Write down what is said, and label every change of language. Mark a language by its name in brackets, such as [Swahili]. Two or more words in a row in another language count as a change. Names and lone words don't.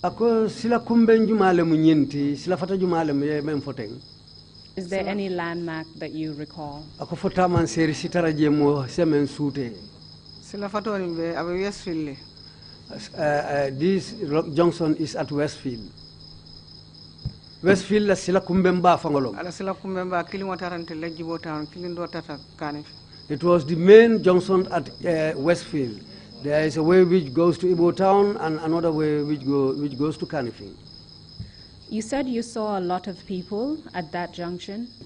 [English] Is there any landmark that you recall? This junction is at Westfield. [Mandingo] Westfield la sila kumbemba fangolo. [English] It was the main junction at Westfield. There is a way which goes to Ibo Town and another way which goes to Kanifing. You said you saw a lot of people at that junction?